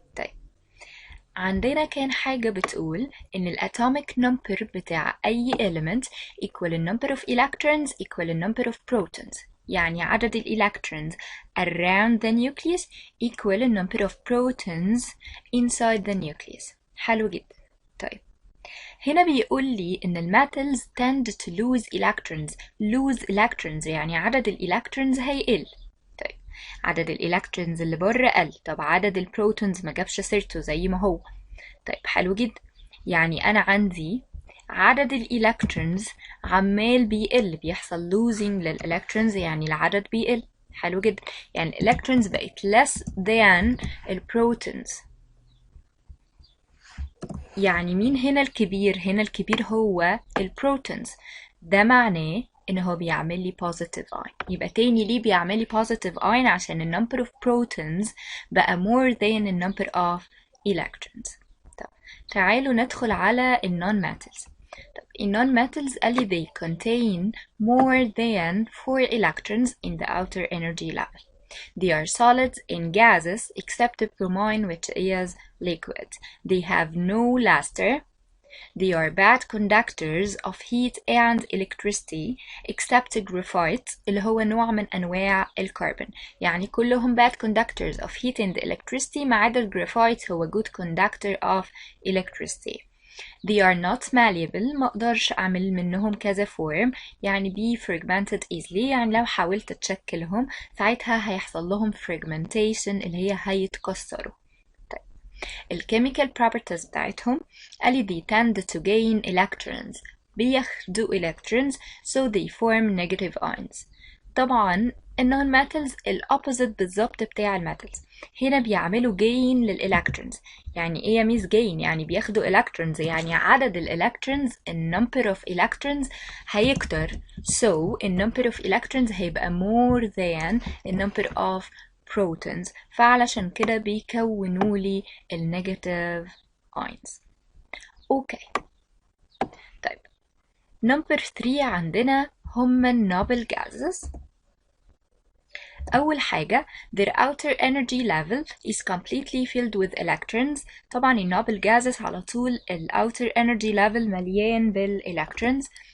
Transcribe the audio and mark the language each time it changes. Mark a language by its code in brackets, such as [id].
[ar] طيب عندنا كان حاجة بتقول [en] إن الatomic number [ar] بتاع أي [en] element equal the number of electrons equal the number of protons. [ar] يعني عدد الإلكترونز [en] around the nucleus equal the number of protons inside the nucleus. [ar] حلو جدا. طيب هنا بيقول لي إن الميتالز [en] tend to lose electrons [ar] يعني عدد الإلكترونز هيقل. طيب عدد الإلكترونز اللي بره قل، طب عدد البروتونز ما جابش سيرته زي ما هو. طيب حلو جدا، يعني أنا عندي عدد الإلكترونز عمال بيقل، بيحصل losing للإلكترونز يعني العدد بيقل. حلو جدا، يعني الإلكترونز بقت [en] less than [ar] البروتونز. يعني مين هنا الكبير؟ هنا الكبير هو البروتونز. ده معناه إن هو بيعمل لي [en] positive ion. [ar] يبقى تاني ليه بيعمل لي [en] positive ion؟ عشان ال number of protons بقى more than the number of electrons. [ar] طب تعالوا ندخل على ال non-metals. [en] In non-metals [ar] قال لي [en] they contain more than 4 electrons in the outer energy level. They are solids and gases except bromine which is liquid. They have no luster. They are bad conductors of heat and electricity except graphite [ar] اللي هو نوع من أنواع الكربون. يعني كلهم [en] bad conductors of heat and electricity [ar] ما عدا الجرافايت هو [en] good conductor of electricity. They are not malleable، [ar] ما اقدرش اعمل منهم كذا form، يعني [en] be fragmented easily، [ar] يعني لو حاولت تشكلهم ساعتها هيحصل لهم fragmentation اللي هي هيتكسروا. [en] طيب الchemical properties [ar] بتاعتهم قالي [en] they tend to gain electrons، [ar] بياخدوا [en] electrons so they form negative ions. [ar] طبعا النون metals الأوبوزيت بالظبط بتاع الميتالز. هنا بيعملوا gain للإلكترونز. يعني ايه يا ميس gain؟ يعني بياخدوا electrons، يعني عدد الإلكترونز number of electrons هيكتر، [en] so number of electrons [ar] هيبقى [en] more than number of protons، [ar] فعلشان كده بيكونوا لي negative ions. اوكي طيب [en] Number 3 [ar] عندنا هم النوبل gases. [en] أول حاجة their outer energy level is completely filled with electrons. [ar] طبعا النوبل gases على طول ال [en] outer energy level [ar] مليان بالelectrons.